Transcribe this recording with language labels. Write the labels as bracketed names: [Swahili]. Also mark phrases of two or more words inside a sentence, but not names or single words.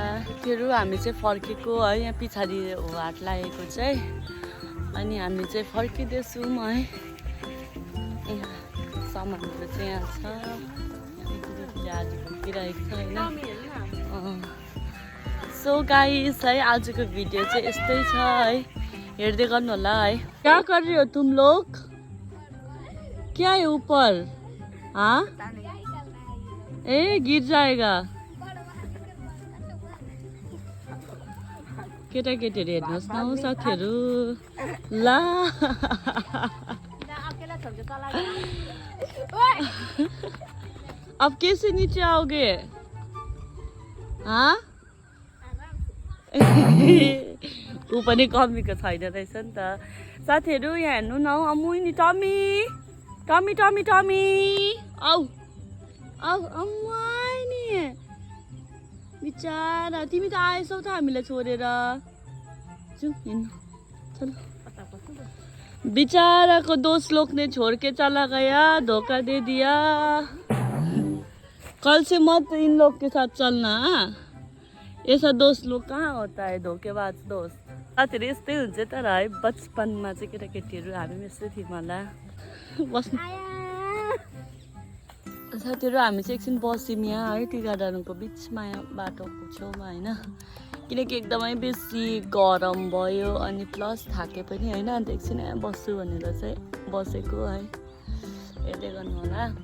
[Nepali] फेरि हामी चाहिँ फर्केको है, यहाँ पछाडि हो हाट लागेको चाहिँ, अनि हामी चाहिँ फर्किँदैछौँ है। सामानहरू चाहिँ यहाँ छ, आज फर्किरहेको छ होइन। [English] so guys [Nepali] है, आजको भिडियो चाहिँ यस्तै छ है, हेर्दै गर्नु होला है। [Hindi] क्या कर रही हो तुम लोग? क्या है ऊपर? हाँ ए गिर जाएगा। [Nepali] केटाकेटीहरू हेर्नुहोस् न हौ साथीहरू, [Hindi] ला अब कैसे नीचे आओगे? [Nepali] हाँ ऊ पनि कमीको छैन रहेछ नि त साथीहरू यहाँ हेर्नु न अमु नि टमी टमी टमी टमी आऊ आऊ अम्मु आयो नि बिचारा तिमी त आएछौ त हामीलाई छोडेर जाऊ हिँड्नु [Hindi] चलो बेचारा को 2 लोग ने छोड़ के चला गया धोखा दे दिया कल से मत इन लोग के साथ चलना ऐसा दोस्त लोग कहाँ होता है धोखेबाज दोस्त [Nepali] साथीहरू यस्तै हुन्छ तर है बचपनमा चाहिँ केटाकेटीहरू हामी यस्तै थियौँ होला बस्नु साथीहरू हामी चाहिँ एकछिन बस्यौँ यहाँ है टी गार्डनको बिचमा बाटोको छेउमा होइन किनकि एकदमै बेसी गरम भयो अनि प्लस थाके पनि होइन अन्त एकछिन यहाँ बस्छु भनेर चाहिँ बसेको है हेर्दै गर्नु होला